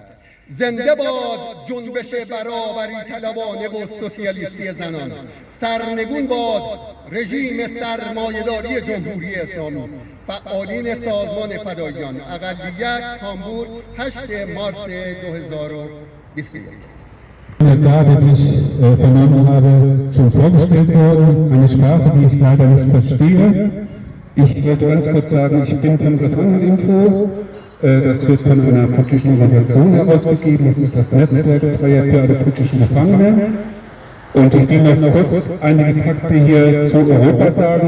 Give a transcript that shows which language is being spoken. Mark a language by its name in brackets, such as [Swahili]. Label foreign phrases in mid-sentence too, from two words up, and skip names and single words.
[Persian] زنده باد جنبش برابری طلبانه و سوسیالیستی زنان. سرنگون باد رژیم سرمایه‌داری جمهوری اسلامی. فعالین سازمان فداییان اقلیت هامبورگ 8 مارس 2021. [German] Gerade, die ich vernommen habe, schon vorgestellt worden. Eine Sprache, die ich leider nicht verstehe. Ich wollte ganz kurz sagen, ich bin von Gefangeneninfo. Das wird von einer politischen Organisation herausgegeben. Das ist das Netzwerk Freier für alle politischen Gefangene. Und ich will noch kurz einige Takte hier zu Europa sagen.